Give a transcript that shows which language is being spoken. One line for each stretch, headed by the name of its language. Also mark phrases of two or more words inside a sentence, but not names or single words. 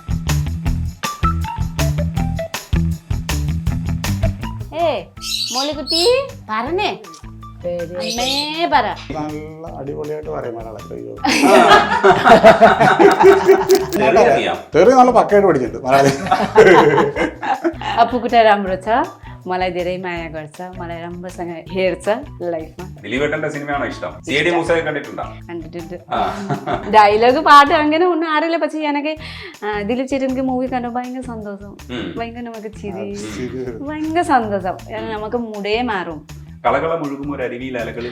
Malayalam: മോളിക്കുട്ടി പറഞ്ഞേ, അമ്മേ പറ. നല്ല അടിപൊളിയായിട്ട് പറയും മലയാളം. അയ്യോ തെറി നല്ല പക്കയായിട്ട് പഠിച്ചിട്ടുണ്ട് മലയാളം.
Nepali: अप्पूकुटा राम्रो छ, मलाई धेरै माया गर्छ, मलाई राम्रोसँग हेर्छ लाइफमा.
Malayalam: ദിലീപേട്ടന്റെ സിനിമയാണോ ഇഷ്ടം? സിഐഡി മൂസയൊക്കെ കണ്ടിട്ടുണ്ടോ? കണ്ടിട്ടുണ്ട്. ഡയലോഗ് പാട്ട് അങ്ങനെ ഒന്നും അറിയില്ല. പക്ഷെ എനിക്ക് ദിലീപ് ചേട്ടൻ്റെ മൂവി കണ്ടു ഭയങ്കര സന്തോഷം. ഭയങ്കര നമുക്ക് ചിരി, ഭയങ്കര സന്തോഷം. നമുക്ക് മുടേ മാറും. കളകള മുഴുകും ഒരു അരുവിയിൽ അലകളിൽ.